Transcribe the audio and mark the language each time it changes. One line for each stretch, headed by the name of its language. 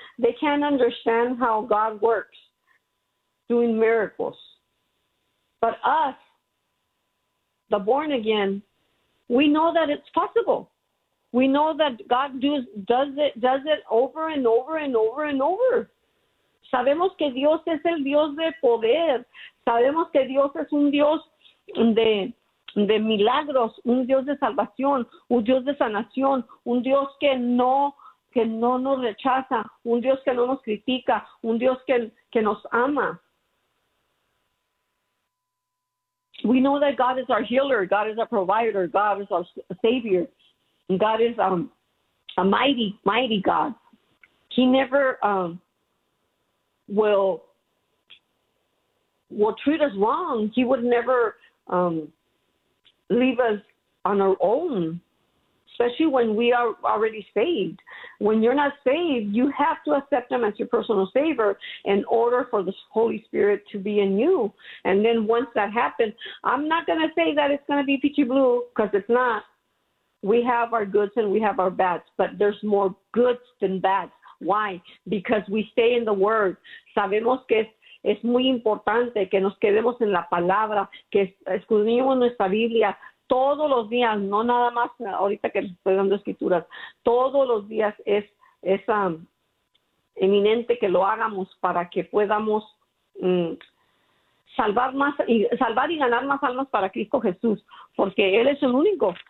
English: They can't understand how God works doing miracles. But us, the born again, we know that it's possible. We know that God does it over and over and over and over.
Spanish: Sabemos que Dios es el Dios de poder. Sabemos que Dios es un Dios de milagros, un Dios de salvación, un Dios de sanación, un Dios que no nos rechaza, un Dios que no nos critica, un Dios que nos ama.
English: We know that God is our healer, God is our provider, God is our savior, God is a mighty, mighty God. He never will treat us wrong. He would never leave us on our own, especially when we are already saved. When you're not saved, you have to accept him as your personal savior in order for the Holy Spirit to be in you. And then once that happens, I'm not going to say that it's going to be peachy blue, because it's not. We have our goods and we have our bads, but there's more goods than bads. Why? Because we stay in the Word.
Spanish: Sabemos que es muy importante que nos quedemos en la palabra, que escudriñemos nuestra Biblia todos los días, no nada más ahorita que estoy dando escrituras. Todos los días es eminente que lo hagamos, para que podamos salvar y ganar más almas para Cristo Jesús, porque Él es el único.